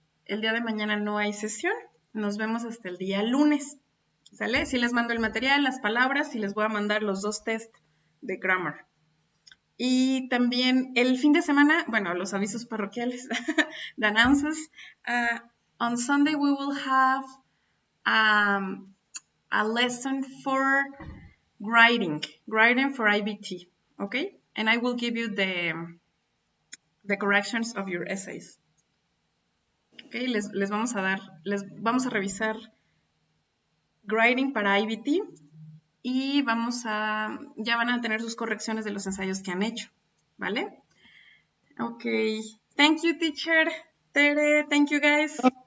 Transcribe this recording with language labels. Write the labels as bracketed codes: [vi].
[es] El día de mañana no hay sesión. Nos vemos hasta el día lunes. ¿Sale? Sí les mando el material, las palabras y les voy a mandar los 2 test de grammar. Y también el fin de semana, bueno, los avisos parroquiales, [en] the announcements. On Sunday we will have a lesson for writing for IBT, okay? And I will give you the corrections of your essays. [es] Okay, les vamos a revisar grading para IBT y ya van a tener sus correcciones de los ensayos que han hecho, ¿vale? [en] Okay, thank you, teacher. Tere, thank you, guys.